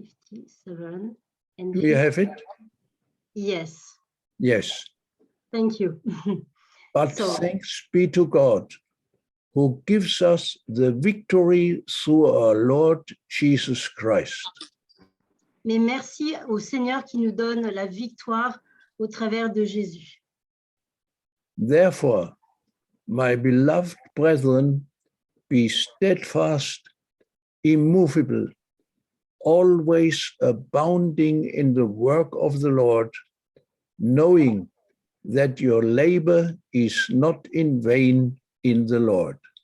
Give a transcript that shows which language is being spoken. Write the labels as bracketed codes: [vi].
[en] 57 and Do you have it? Yes. Yes. Thank you. But thanks be to God, who gives us the victory through our Lord Jesus Christ. [fr] Mais merci au Seigneur qui nous donne la victoire au travers de Jésus. [en] Therefore, my beloved brethren, be steadfast, immovable, always abounding in the work of the Lord, knowing that your labor is not in vain in the Lord.